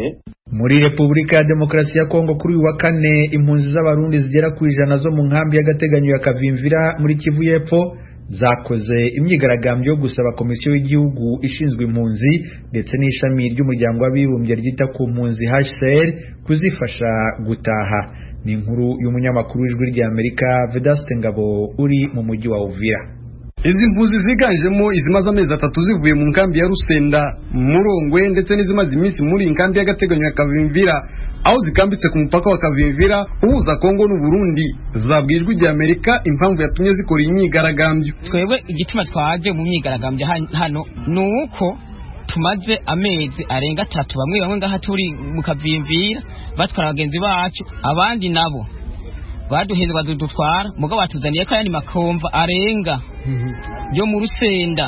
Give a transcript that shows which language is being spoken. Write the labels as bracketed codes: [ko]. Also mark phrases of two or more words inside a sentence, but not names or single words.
[rw] Muri Repubulika ya Demokarasi ya Kongo kuri uyu wa kane, impunzi z'abarundi zigera ku 100 zo mu nkambi y'agateganyo ya Kavimvira muri Kivu y'Epfo zakoze imyigaragambyo yo gusaba komisiyo y'igihugu ishinzwe impunzi ndetse n'ishami ry'umuryango w'abibumbye ryita ku mpunzi HCR kuzifasha gutaha. Ni inkuru y'umunyamakuru w'Ijwi ry'Amerika Vedaste Ngabo uri mu mujyi wa Uvira. Izi mpunzi ziganjemo izimaze amezi 3 zivuye mu nkambi ya Rusenda, Murongwe ndetse n'izimaze iminsi muri inkambi y'agateganyo ya Kavimvira, aho zikambitse ku mupaka wa Kavimvira uhuza Kongo n'u Burundi, zabwijwe Ijwi ry'Amerika impamvu yatumye zikora imyigaragambyo. [rn] Twebwe igituma twaje mu myigaragambyo hano nuko tumaze amezi arenga 3 bamwe ngaha turi mu Kavimvira batwara abagenzi bacu, abandi nabo baduheze badutwara mugabo batuzaniye ko yani makomva arenga yo mu Rusenda.